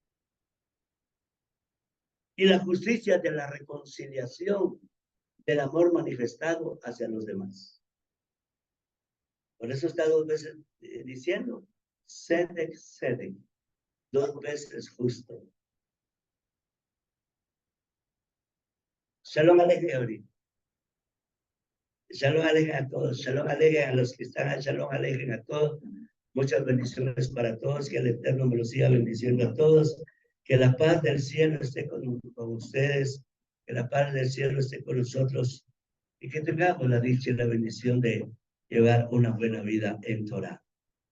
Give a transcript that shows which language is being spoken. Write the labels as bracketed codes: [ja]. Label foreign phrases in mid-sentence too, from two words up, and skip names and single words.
[es] Y la justicia de la reconciliación, del amor manifestado hacia los demás. Por eso está dos veces diciendo, [he] צדק, צדק, [es] dos veces justo. [he] שלום עליכם. שלום עליכם [es] a todos. [he] שלום עליכם [es] a los que están. [he] שלום עליכם [es] a todos. Muchas bendiciones para todos. Que el Eterno me los siga bendiciendo a todos. Que la paz del cielo esté con ustedes. Que la paz del cielo esté con nosotros. Y que tengamos la dicha y la bendición de llevar una buena vida en Torah.